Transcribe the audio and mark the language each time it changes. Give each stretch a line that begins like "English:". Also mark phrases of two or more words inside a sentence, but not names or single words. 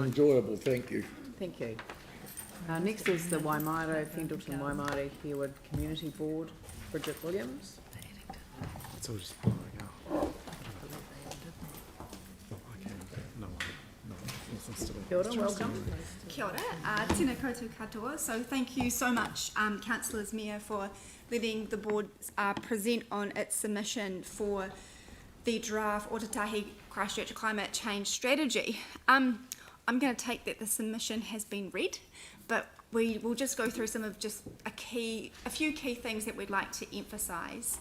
English: Mike. enjoyable, thank you. Thank you. Next is the Waimairo, Pendleton Waimairo Herwood Community Board, Bridget Williams. It's all just blowing out. Oh, okay. No, nothing's to do.
Māori: Kia ora,
English: welcome.
Māori: Kia ora, tēnā koutou katoa.
English: So thank you so much, Councillors Mayor, for letting the board present on its submission for the draft Ōtautahi Christchurch climate change strategy. I'm going to take that the submission has been read, but we will just go through some of just a few key things that we'd like to emphasise.